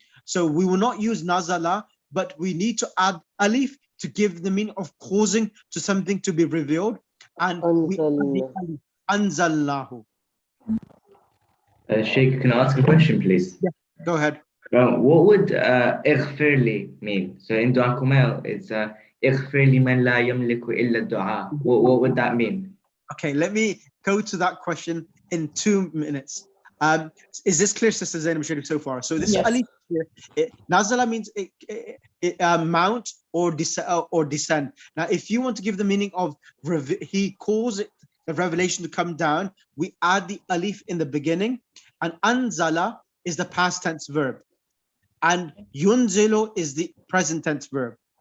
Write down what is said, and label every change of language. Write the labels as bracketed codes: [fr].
[en] So we will not use nazala, but we need to add alif to give the meaning of causing to something to be revealed. And we add the alif, anzallahu. Sheikh, can I ask a question, please? Yeah, go ahead. What would اغفر mean? So in Dua Kumail, it's [ar] اغفر لمن لا يملك إلا الدعاء. [en] What would that mean? Okay, let me go to that question in 2 minutes. Is this clear, Sister Zainab Sharif, so far? So this alif here, nazala means mount or descend. Now, if you want to give the meaning of he caused the revelation to come down, we add the alif in the beginning, and anzala is the past tense verb, and yunzilu is the present tense verb.